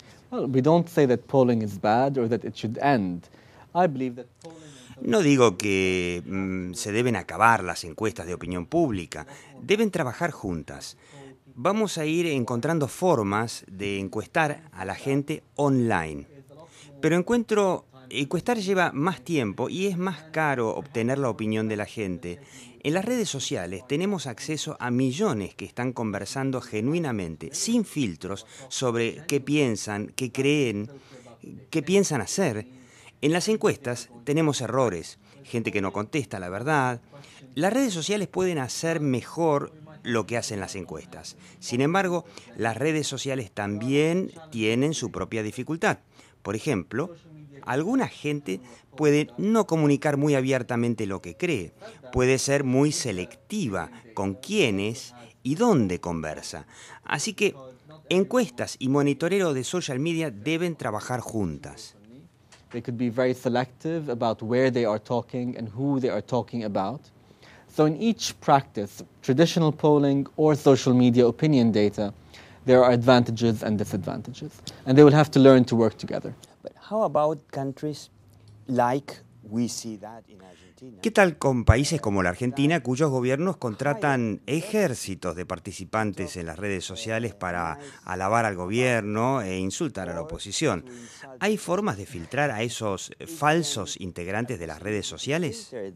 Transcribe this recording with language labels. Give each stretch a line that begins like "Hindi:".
English: Well, we don't say that polling is bad or that it should end. I believe that polling.
Spanish: No digo que se deben acabar las encuestas de opinión pública, deben trabajar juntas. Vamos a ir encontrando formas de encuestar a la gente online. Pero encuestar lleva más tiempo y es más caro obtener la opinión de la gente. En las redes sociales tenemos acceso a millones que están conversando genuinamente, sin filtros, sobre qué piensan, qué creen, qué piensan hacer. En las encuestas tenemos errores, gente que no contesta la verdad. Las redes sociales pueden hacer mejor lo que hacen las encuestas. Sin embargo, las redes sociales también tienen su propia dificultad. Por ejemplo, alguna gente puede no comunicar muy abiertamente lo que cree, puede ser muy selectiva con quiénes y dónde conversa. Así que encuestas y monitoreo de social media deben trabajar juntas.
English: They could be very selective about where they are talking and who they are talking about. So in each practice, traditional polling or social media opinion data, there are advantages and disadvantages, and they will have to learn to work together. But how about countries like we see that in Argentina?
Spanish: ¿Qué tal con países como la Argentina, cuyos gobiernos contratan ejércitos de participantes en las redes sociales para alabar al gobierno e insultar a la oposición? ¿Hay formas de filtrar a esos falsos integrantes de las redes sociales?